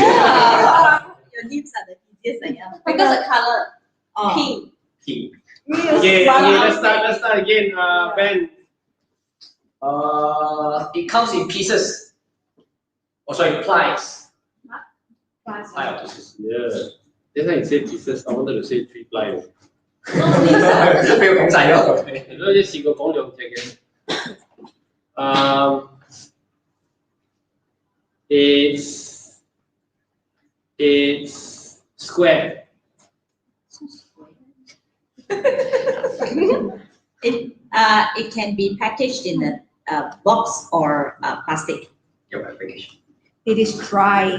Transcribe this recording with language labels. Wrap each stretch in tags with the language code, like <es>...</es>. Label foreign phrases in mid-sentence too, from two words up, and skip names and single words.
<en>Your names are the easiest, because the color pink. Pink. Okay, let's start again. Ben. It comes in pieces. Oh, sorry, plies. Ply or pieces. Yeah. That's why you say pieces. I wanted to say 3 ply.</en> <yue>不要講晒咯。你都試過講2隻嘅。</yue> <en>It's square. It can be packaged in a box or plastic. It is dry.</en>